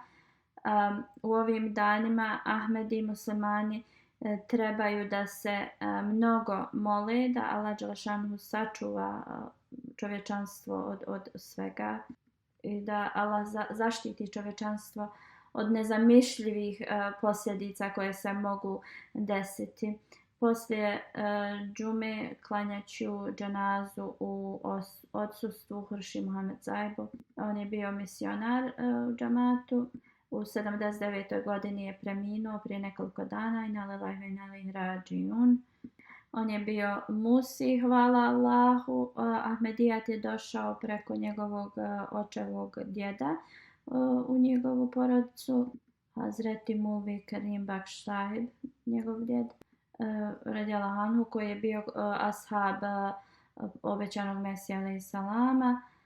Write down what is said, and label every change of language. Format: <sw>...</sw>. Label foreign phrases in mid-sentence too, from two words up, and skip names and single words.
<bs>U ovim danima Ahmedi muslimani trebaju da se mnogo mole da Allah dželešanuhu sačuva čovječanstvo od svega i da Allah zaštiti čovječanstvo od nezamišljivih posljedica koje se mogu desiti. Poslije džume klanjaću dženazu u odsustvu Hurši Muhammed Zajbu. On je bio misionar u džamatu. U 79. godini je preminuo prije nekoliko dana.</bs> <ar>إنا لله وإنا إليه راجعون.</ar> <bs>On je bio musi, hvala Allahu. Ahmedijat je došao preko njegovog očevog djeda u njegovu porodicu. Hazreti Mulvi Karim Bakš Sahib, njegov djed,</bs> <ar>رضي الله عنه,</ar> <bs>koji je bio ashab obećanog Mesija</bs> <ar>عليه السلام.</ar>